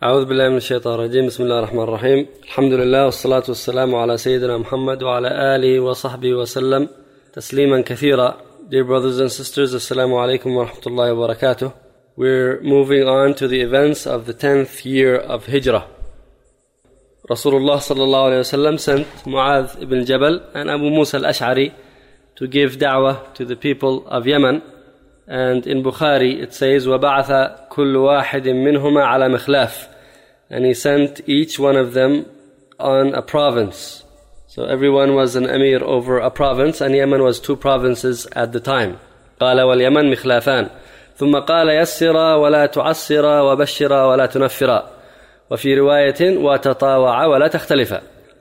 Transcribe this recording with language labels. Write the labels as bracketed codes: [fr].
[ar] أعوذ بالله من الشيطان الرجيم. بسم الله الرحمن الرحيم. الحمد لله والصلاة والسلام على سيدنا محمد وعلى آله وصحبه وسلم تسليما كثيرا. [en] Dear brothers and sisters, [ar] السلام عليكم ورحمة الله وبركاته. [en] We're moving on to the events of the 10th year of Hijrah. [ar] رسول الله صلى الله عليه وسلم [en] sent معاذ بن جبل and أبو موسى الأشعري to give da'wah to the people of Yemen. And in Bukhari it says, [ar] وَبَعَثَ كُلُّ وَاحِدٍ مِّنْهُمَا عَلَى مِخْلَافٍ. [en] And he sent each one of them on a province. So everyone was an emir over a province, and Yemen was two provinces at the time. [ar] قَالَ وَالْيَمَنْ مِخْلَافًا ثُمَّ قَالَ يَسِّرَ وَلَا تُعَسِّرَ وَبَشِّرَ وَلَا تُنَفِّرَ وَفِي رِوَايَةٍ وَتَطَاوَعَ وَلَا تَخْتَلِفَ.